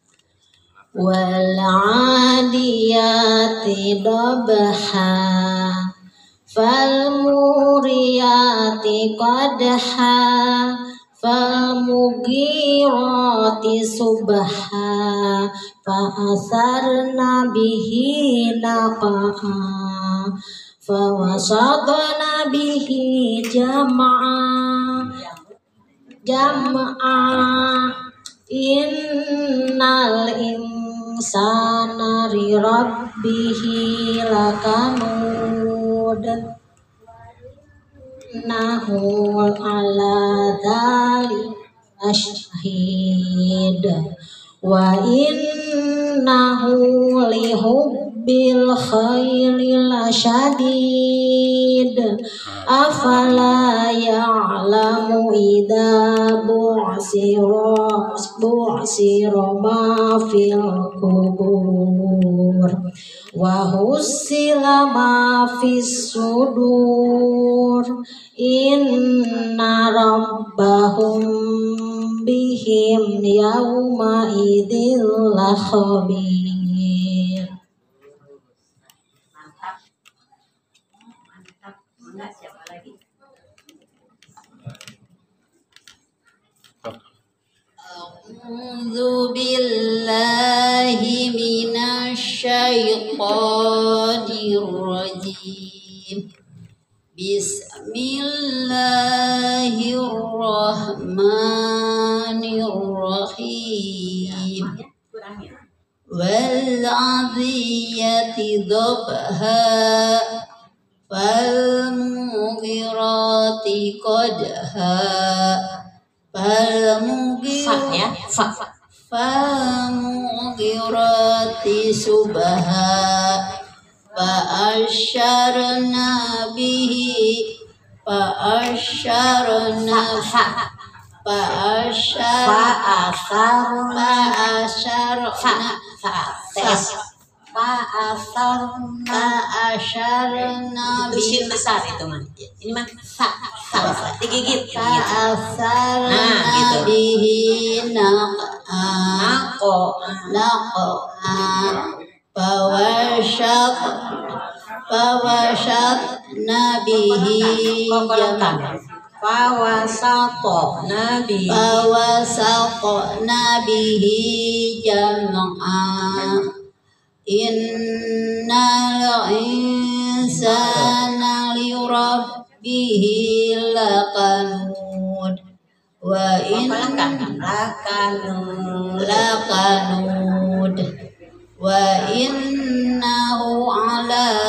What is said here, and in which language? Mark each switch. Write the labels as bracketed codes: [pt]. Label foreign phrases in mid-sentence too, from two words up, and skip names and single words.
[ar] والعاديات ضبحا. فالموريات قدحا. فالمغيرات صبحا. فأثرن به نقعا. فوسطن به جمعا. إن الإنسان لربه لكنود. إنه على ذلك شهيد. وإنه لحب بالخير لشديد أفلا يعلم إذا بعثر ما في القبور وحصل ما في الصدور إن ربهم بهم يومئذ لخبير. [id] Mantap. Enggak siapa lagi? [ar] أعوذ بالله من الشيطان الرجيم. بسم الله الرحمن الرحيم. والعاديات ضبحا فالمغيرات قدحا فالمغيرات صبحا فأثرن به فأثرن [id] Itu sin besar itu mah. Ini mah sa digigit. [ar] فأثرن به نقعا فوسطن به جمعا إن الإنسان لربه لكنود وإنه على